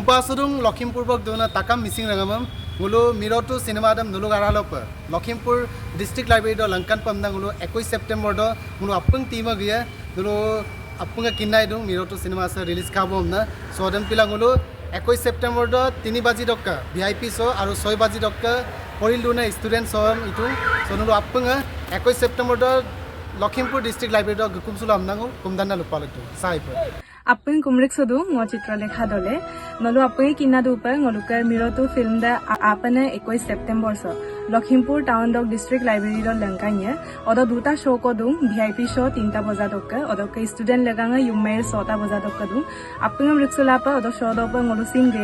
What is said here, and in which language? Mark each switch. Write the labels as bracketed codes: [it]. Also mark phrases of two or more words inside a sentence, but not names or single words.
[mrg] Nubasudung Lakhimpur dona takam missing rangamam ngulu MIRO to cinema dam nulu garalop Lakhimpur [en] district library [mrg] do langkan pamda ngulu 21 September do ngulu apung team gya ngulu apunga kinnai dung MIRO to cinema sa release khabom na so adam pila ngulu 21 September do 3 baji dokka [en] VIP show [mrg] aru 6 baji dokka poril duna [en] student show [mrg] itu so ngulu apunga 21 September do Lakhimpur [en] district library [mrg] do gukum sulam nangu kumdanna lupalektu sai Apun kumrik sudu ngo chitra lekha dole nolu apun kinna du upar ngolukar MIRO to film da apane 21 September so Lakhimpur town dog [en] district library [mrg] do langkanya oda duta show ko dung [en] VIP show [mrg] 3ta baja dokka oda ke student laganga yumer 6ta baja dokka dung apun riksula pa oda show do pa ngolu singge